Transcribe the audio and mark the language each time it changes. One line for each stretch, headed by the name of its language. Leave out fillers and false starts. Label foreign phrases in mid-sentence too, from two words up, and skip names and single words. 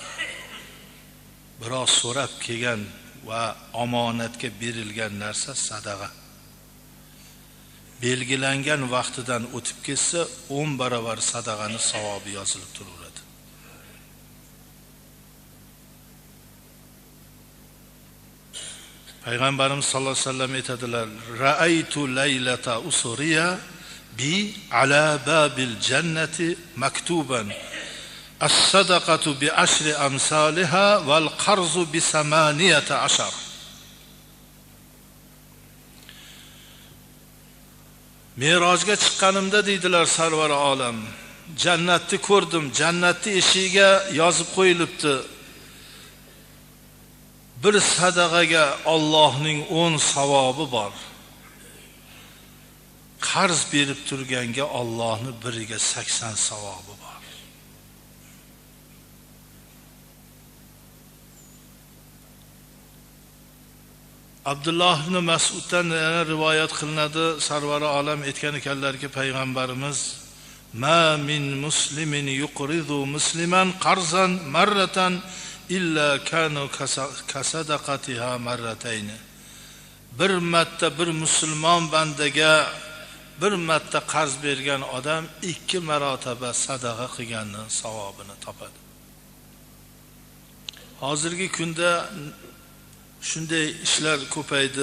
Uzbek: Biroz so'rab kelgan va omonatga berilgan narsa sadaqa. Belgilangan vaqtidan o'tib ketsa 10 barobar sadaqani savobi yozilib turaveradi. Payg'ambarimiz
Arabic: صلى الله عليه وسلم
Uzbek: aytadilar:
Arabic: "رأيت ليلة أسري بي على باب الجنة مكتوبا الصدقة بعشر أمثالها والقرض ب 18."
Uzbek: Merojga chiqqanimda deydilar Sarvar olam, jannatni ko'rdim. Jannatni eshigiga yozib qo'yilibdi: bir sadaqaga Allohning 10 savobi bor. Qarz berib turganga Allohning biriga 80 savobi bor. Abdulloh ibn Mas'uddan rivoyat qilinadi. Sarvari olam aytgan ekanlarki, payg'ambarimiz:
Arabic: "ما من مسلم يقرض مسلما قرضا مرة إلا كان كصدقتها مرتين."
Uzbek: Bir marta bir musulmon bandaga bir marta qarz bergan odam 2 marotaba sadaqa qilganning savobini topadi. Hozirgi kunda shunday ishlar ko'paydi.